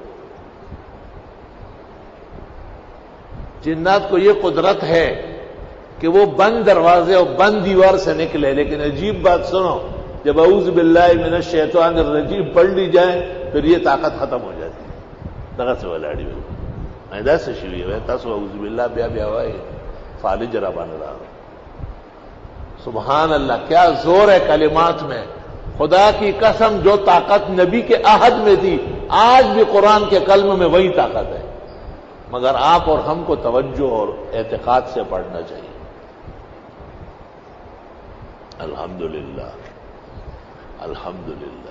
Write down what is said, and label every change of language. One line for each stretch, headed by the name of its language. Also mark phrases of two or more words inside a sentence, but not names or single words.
Urdu: جنات کو یہ قدرت ہے کہ وہ بند دروازے اور بند دیوار سے نکلے، لیکن عجیب بات سنو، جب
Arabic: اعوذ باللہ من الشیطان الرجیم
Urdu: پڑھ لی جائے پھر یہ طاقت ختم ہو جاتی ہے.
Pashto: دغه څه ولاړی وي ایدا څه شي وي تاسو
Arabic: اعوذ باللہ
Pashto: بیا بیا وای فالج را باندې راغ.
Arabic: سبحان اللہ،
Urdu: کیا زور ہے کلمات میں. خدا کی قسم جو طاقت نبی کے عہد میں تھی آج بھی قرآن کے کلم میں وہی طاقت ہے، مگر آپ اور ہم کو توجہ اور اعتقاد سے پڑھنا چاہیے.
Arabic: الحمدللہ الحمدللہ.